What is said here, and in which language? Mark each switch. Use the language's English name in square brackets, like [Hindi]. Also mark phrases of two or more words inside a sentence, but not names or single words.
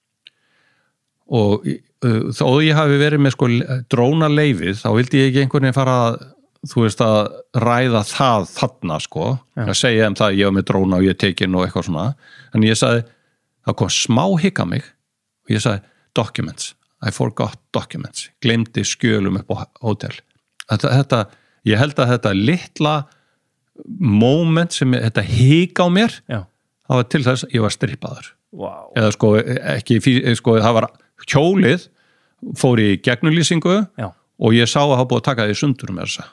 [Icelandic] Og þó ég hafi verið með sko drónaleifið, þá vildi ég ekki einhvern veginn fara að, þú veist, að ræða það þarna sko, að segja það ég var með dróna og ég tekin og eitthvað svona. En ég sagði, það kom smá hikka mig og ég sagði, [English] documents, I forgot documents, [Icelandic] glemdi skjölum upp á hótel. Ég held að þetta litla moment sem þetta hika á mér, það var til þess að ég var strippaður. Wow. Eða sko, ekki, sko, það var hjólið, fór í gegnulýsingu og ég sá að hafa búið að taka því sundur með þessa.